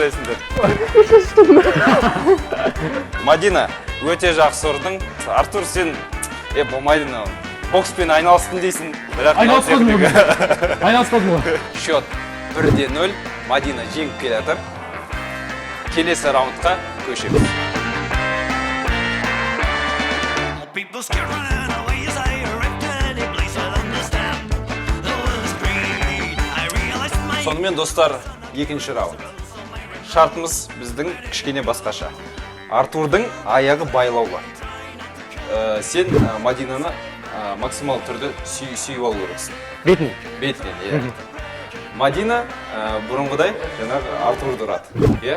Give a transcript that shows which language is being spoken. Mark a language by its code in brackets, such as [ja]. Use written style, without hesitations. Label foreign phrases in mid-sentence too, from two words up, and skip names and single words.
[kk] Мадина, өте жақсы ұрдың. Артур, сен, болмайды мынау. Бокспен айналыстың дейсің. Айналыспадым ғой. Счет 1-0. Мадина жеңіп келе жатыр. Келесі раундқа көшеміз. [en] People scared running away as I arrived at any place I'd understand. The world's greed. I realized my [kk] Сонымен достар, екінші раунд. Шартымыз біздің кішкене басқаша. Артурдың аяғы байлаулы. Сен Мадинаны максимал түрде сүйіп алу керексің. Бетінен, иә. Мадина бұрынғыдай жаңағы Артурды ұрады.